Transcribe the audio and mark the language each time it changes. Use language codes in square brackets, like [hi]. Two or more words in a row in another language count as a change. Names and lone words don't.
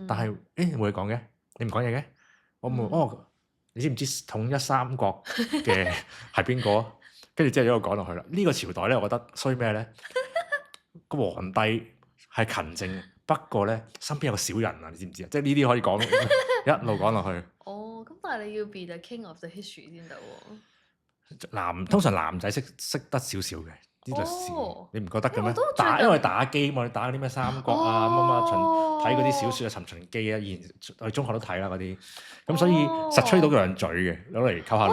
[yue] 但係冇嘢講嘅，你唔講嘢嘅，我冇你知唔知統一三國嘅係邊個？跟住之後一路講落去啦。呢個朝代咧，我覺得衰咩咧？個皇帝係勤政，不過咧身邊有個小人啊，你知唔知啊？即係呢啲可以講一路講落去。咁但係你要 [en] be the king of the history [yue] 先得喎。通常男仔識得少少嘅啲歷史，你唔覺得嘅咩？因為打機嘛，你打嗰啲咩三國啊，睇嗰啲小説啊，《尋秦記》啊，以前我哋中學都睇啦嗰啲，咁所以實吹到兩嘴嘅，攞嚟溝下女。